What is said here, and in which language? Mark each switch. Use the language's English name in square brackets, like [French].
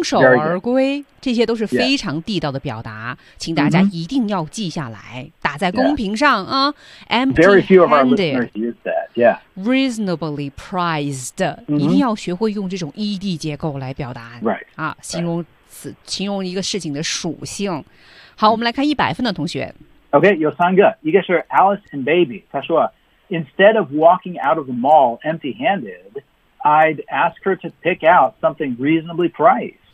[Chinese] 空手而归,这些都是非常地道的表达, 请大家一定要记下来, 打在公屏上, [English] yeah. Very few of our listeners use that, yeah. Reasonably priced, mm-hmm. [Chinese] 一定要学会用这种ED结构来表达, [English] right. [Chinese] 啊, 形容此, right. 形容一个事情的属性。好, 我们来看100分的同学。 [English] OK, [Chinese] 有三个, 一个是 [English] Alice and Baby, [Chinese] 他说, [English] instead of walking out of the mall empty-handed, I'd ask her to pick out something reasonably priced.